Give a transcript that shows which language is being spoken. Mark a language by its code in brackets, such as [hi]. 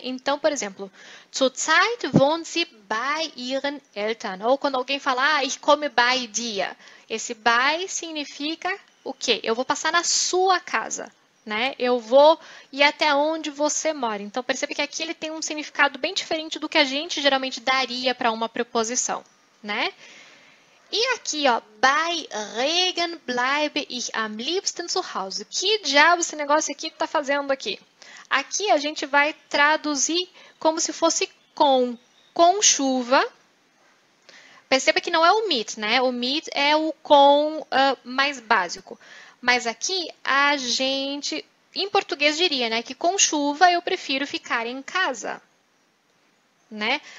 [pt] Então, por exemplo, [de] zurzeit wohnt sie bei ihren Eltern. [pt] Ou quando alguém fala, [de] ich komme bei dir. [pt] Esse by significa o quê? Eu vou passar na sua casa, né? Eu vou ir até onde você mora. Então, percebe que aqui ele tem um significado bem diferente do que a gente geralmente daria para uma preposição, né? E aqui, ó, [de] bei Regen bleibe ich am liebsten zu Hause. [pt] Que diabo esse negócio aqui está fazendo aqui? Aqui a gente vai traduzir como se fosse com chuva. Perceba que não é o mit, né? O mit é o com mais básico. Mas aqui a gente, em português, diria, né, que com chuva eu prefiro ficar em casa. Né?